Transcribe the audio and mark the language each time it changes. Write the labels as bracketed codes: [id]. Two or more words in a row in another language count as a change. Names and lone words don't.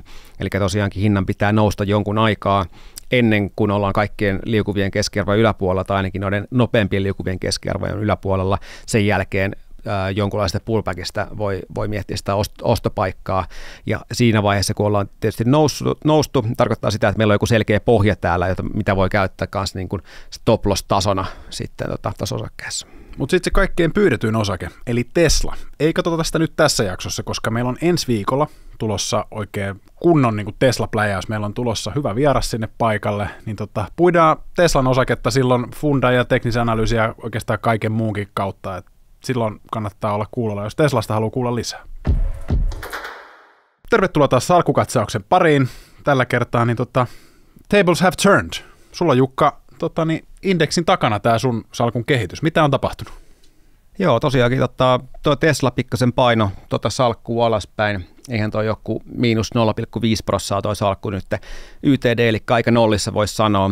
[fi] Eli tosiaankin hinnan pitää nousta jonkun aikaa ennen kuin ollaan kaikkien liukuvien keskiarvojen yläpuolella tai ainakin noiden nopeampien liukuvien keskiarvojen yläpuolella. Sen jälkeen jonkunlaista pullbackista voi miettiä sitä ostopaikkaa, ja siinä vaiheessa, kun ollaan tietysti noustu, tarkoittaa sitä, että meillä on joku selkeä pohja täällä, mitä voi käyttää myös niin kuin stop-loss-tasona sitten tässä osakkeessa. Mutta sitten se kaikkein pyydetyin osake, eli Tesla. Ei katsota sitä nyt tässä jaksossa, koska meillä on ensi viikolla tulossa oikein kunnon niin kuin Tesla-pläjäys. Meillä on tulossa hyvä vieras sinne paikalle, niin puidaan Teslan osaketta silloin fundan ja teknisen analyysin ja oikeastaan kaiken muunkin kautta, että silloin kannattaa olla kuulolla, jos Teslasta haluaa kuulla lisää. Tervetuloa taas salkkukatsauksen pariin. Tällä kertaa niin [en] tables have turned. [fi] Sulla Jukka indeksin takana tämä sun salkun kehitys. Mitä on tapahtunut? Joo, tosiaankin tuo Tesla pikkasen paino salkkuu alaspäin. Eihän toi joku miinus 0,5% toi salkku nyt YTD, eli aika nollissa voisi sanoa.